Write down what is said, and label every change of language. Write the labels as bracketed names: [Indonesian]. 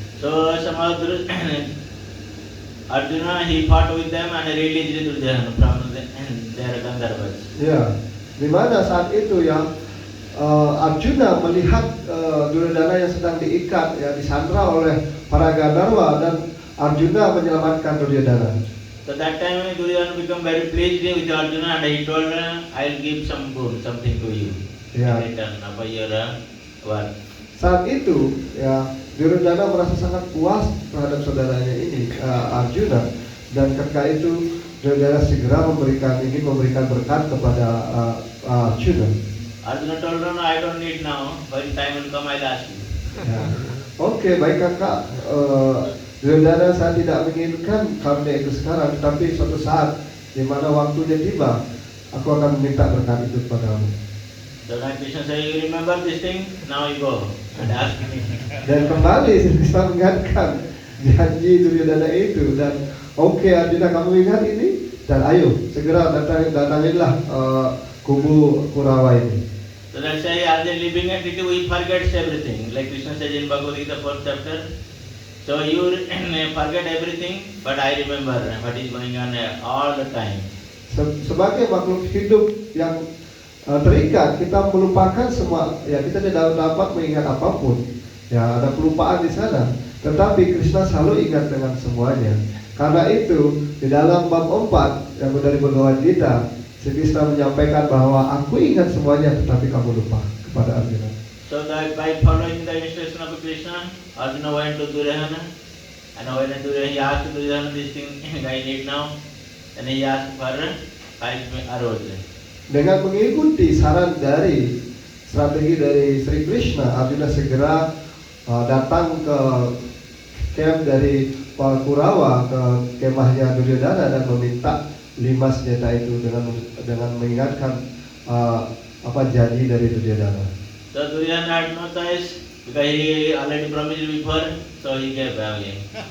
[English] So somehow Arjuna he fought with them and released Duryodhana from their Gandharvas. [Indonesian] Ya, di mana saat itu ya Arjuna melihat Duryodhana yang sedang diikat, ya disandra oleh para Gandharva dan Arjuna menyelamatkan Duryodhana. [English] So that time Duryodhana became very pleased with Arjuna and he told, I'll give some boon, something to you. [Indonesian] Ya. [English] In return of your work. [Indonesian] Saat itu ya Duryodhana merasa sangat puas terhadap saudaranya ini Arjuna, dan ketika itu Duryodhana segera ingin memberikan berkat kepada Arjuna. [English] Arjuna told him, I don't need now, when time will come I'll ask you. [Indonesian] Ya. Oke, baik kakak. Duryodhana saya tidak menginginkan karunia itu sekarang, tapi suatu saat di mana waktunya tiba, aku akan meminta berkat itu kepadamu. [English] So then Krishna said, you remember this thing? Now you go and ask me. [Indonesian] Dan kembali Krishna mengingatkan janji Duryodhana itu, dan oke, Arjuna kamu ingat ini, dan ayo segera datangilah kubu Kurawa ini. [English] So that's why as they're living at it, we forget everything. Like Krishna says in Bhagavad Gita 4th chapter. So you forget everything, but I remember what is going on all the time. [Indonesian] Sebagai makhluk hidup yang terikat, kita melupakan semua, ya kita tidak dapat mengingat apapun. Ya ada kelupaan di sana, tetapi Krishna selalu ingat dengan semuanya. Karena itu di dalam bab 4 yang dari Bhagavad Gita, Sri Krishna menyampaikan bahwa aku ingat semuanya, tetapi kamu lupa, kepada Arjuna. [English] So that by following the instruction of Krishna, Arjuna went to Duryodhana, and when Duryodhana he asked Duryodhana this thing I need now, and he asked for 5 arrows. [Indonesian] Dengan mengikuti saran dari strategi dari Sri Krishna, Arjuna segera datang ke camp dari Kurawa, ke kemahnya Duryodhana, dan meminta 5 senjata itu dengan mengingatkan janji dari Duryodhana. [English] So Duryodhana had no choice because he already promised before, so he gave away.